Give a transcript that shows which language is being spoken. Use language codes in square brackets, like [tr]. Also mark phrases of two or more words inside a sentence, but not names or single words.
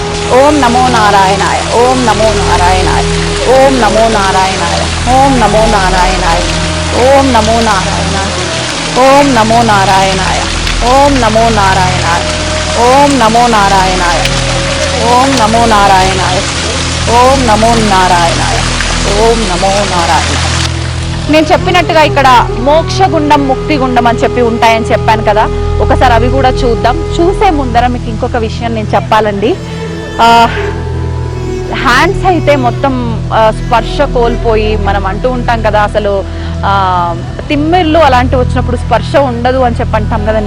[sa] ఓం నమో నారాయణాయ, ఓం నమో నారాయణాయ, ఓం నమో నారాయణాయ, ఓం నమో నారాయణాయ, ఓం నమో నారాయణాయ, ఓం నమో నారాయణాయ, ఓం నమో నారాయణాయ, ఓం నమో నారాయణాయ, ఓం నమో నారాయణాయ, ఓం నమో నారాయణాయ, ఓం నమో నారాయణాయ. [te] నేను చెప్పినట్టుగా ఇక్కడ మోక్షగుండం, ముక్తిగుండం అని చెప్పి ఉంటాయని చెప్పాను కదా, ఒకసారి అవి కూడా చూద్దాం. చూసే ముందర మీకు ఇంకొక విషయం నేను చెప్పాలండి. హ్యాండ్స్ అయితే మొత్తం స్పర్శ కోల్పోయి మనం అంటూ ఉంటాం కదా, అసలు తిమ్మిర్లు అలాంటివి వచ్చినప్పుడు స్పర్శ ఉండదు అని చెప్పి అంటాం కదా.